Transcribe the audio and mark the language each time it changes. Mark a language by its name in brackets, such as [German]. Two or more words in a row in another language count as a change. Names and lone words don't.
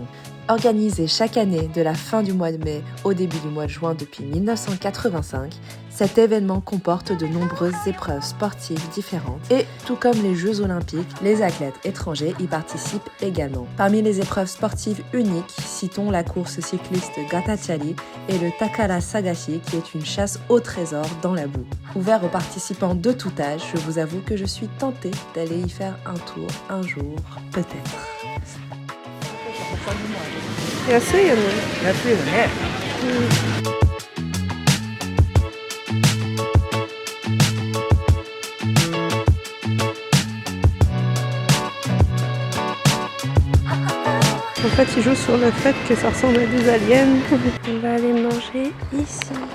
[French] Organisé chaque année de la fin du mois de mai au début du mois de juin depuis 1985, cet événement comporte de nombreuses épreuves sportives différentes et, tout comme les Jeux Olympiques, les athlètes étrangers y participent également. Parmi les épreuves sportives uniques, citons la course cycliste Gatachari et le Takara Sagashi qui est une chasse au trésor dans la boue. Ouvert aux participants de tout âge, je vous avoue que je suis tentée d'aller y faire un tour un jour, peut-être. [Japanese] 安いよね。安いよね。 [French] En fait, ils jouent sur le fait que ça ressemble à des aliens. On va aller manger ici.